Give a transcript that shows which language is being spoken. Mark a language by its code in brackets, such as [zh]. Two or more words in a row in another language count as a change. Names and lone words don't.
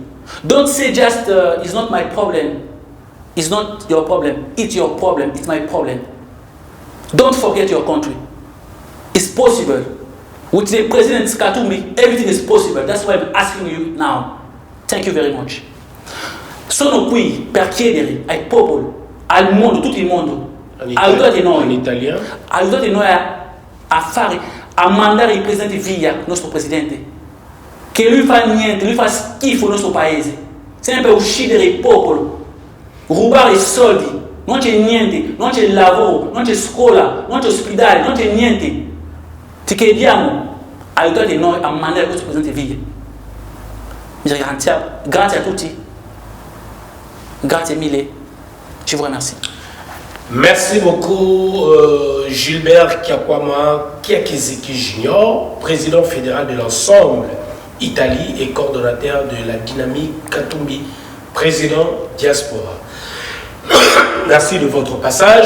[en] Don't say just, it's not my problem. It's not your problem. It's your problem. It's my problem. Don't forget your country. It's possible. With the President Katumbi, everything is possible. That's why I'm asking you now. Thank you very much. [it] Sono qui per chiedere ai popoli, al mondo, tutto il mondo, aiutate noi. [fr] In italien. [it] Aiutate noi a mandare il presidente via, il nostro presidente. Che lui fa niente, lui fa schifo il nostro paese. Sempre uccidere il popolo, rubare i soldi. Non c'è niente, non c'è lavoro, non c'è scuola, non c'è ospedale, non c'è niente. Ti chiediamo, aiutate noi a mandare questo presidente via. Grazie a tutti. Grazie mille. [fr] Je vous remercie. Merci beaucoup Gilbert Kiakwama Kiakiziki Junior, président fédéral de l'ensemble Italie et coordonnateur de la dynamique Katumbi, président diaspora. Merci de votre passage.